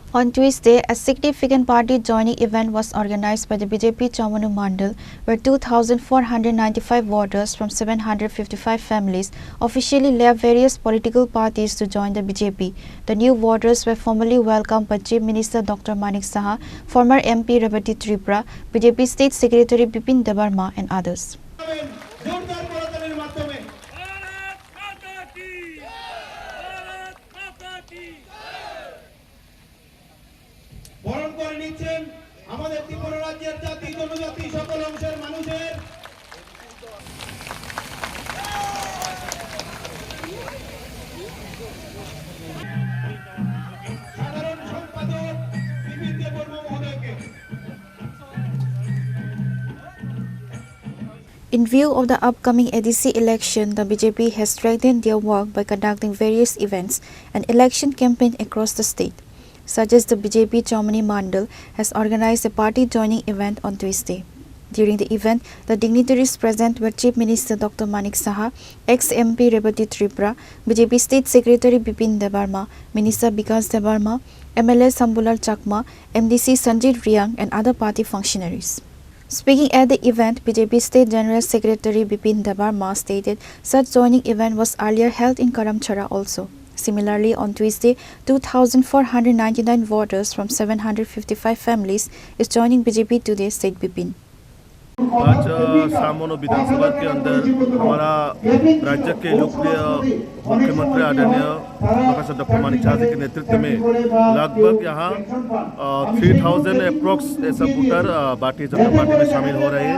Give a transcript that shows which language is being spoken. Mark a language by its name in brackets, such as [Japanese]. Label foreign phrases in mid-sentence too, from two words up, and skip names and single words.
[English] On Tuesday, a significant party joining event was organized by the BJP Chamanu Mandal, where 2,495 voters from 755 families officially left various political parties to join the BJP. The new voters were formally welcomed by Chief Minister Dr. Manik Saha, former MP Rebati Tripura, BJP State Secretary Bipin Debarma and others. [Bangla] বরণ করে নিচ্ছেন আমাদের ত্রিপুরা রাজ্যের জাতি জনজাতি সকল অংশের মানুষের সাধারণ সম্পাদক বিপিন দেববর্মা মহোদয়কে। [English] In view of the upcoming ADC election, the BJP has strengthened their work by conducting various events and election campaign across the state, such as the BJP Chamanu Mandal has organized a party joining event on Tuesday. During the event, the dignitaries present were Chief Minister Dr. Manik Saha, ex-MP Rebati Tripura, BJP State Secretary Bipin Debarma, Minister Bikas Debarma, MLA Sambulal Chakma, MDC Sanjit Riang and other party functionaries. Speaking at the event, BJP State General Secretary Bipin Debarma stated such joining event was earlier held in Karamchara also. Similarly, on Tuesday, 2,499 voters from 755 families is joining BJP today, said Bipin. [Hindi] आज सामोनो विधानसभा के अंदर हमारा राज्य के लोकप्रिय मुख्यमंत्री आदरणीय प्रोफेसर डॉक्टर मानिक साहा जी के नेतृत्व में लगभग यहाँ 3000 अप्रोक्स ऐसा वोटर भारतीय जनता पार्टी में शामिल हो रहे हैं।